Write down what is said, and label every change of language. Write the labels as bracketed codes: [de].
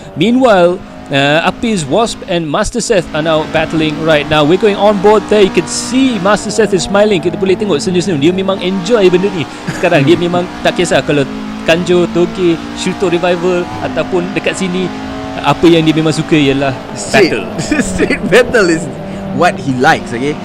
[en] Meanwhile, Apiz, Wasp and Master Seth are now battling right now. We're going on board there. You can see Master Seth is smiling. [ms] Kita boleh tengok senyum-senyum. Dia memang enjoy benda ni sekarang. Dia memang tak kisah kalau Kanjo, Toge, Shuto Revival ataupun dekat sini, apa yang dia memang suka ialah battle. [en] Street battle is what he likes, okay?